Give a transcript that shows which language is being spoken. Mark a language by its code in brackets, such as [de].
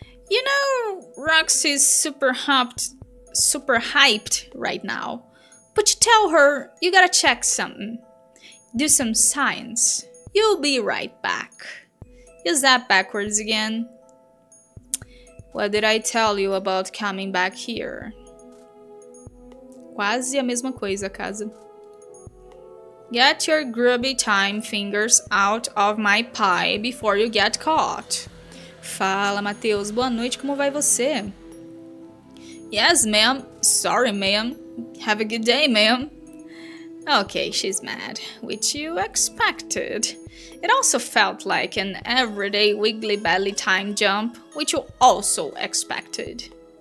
[en] You know, ROXY's super hyped right now. But you tell her you gotta check something. Do some science. You'll be right back. Is that backwards again? What did I tell you about coming back here? [pt] Quase a mesma coisa, casa. [en] Get your grubby time fingers out of my pie before you get caught. [pt] Fala, Matheus. Boa noite, como vai você? [en] Yes, ma'am. Sorry, ma'am. Have a good day, ma'am. Okay, she's mad, which you expected. It also felt like an everyday wiggly belly time jump, which you also expected.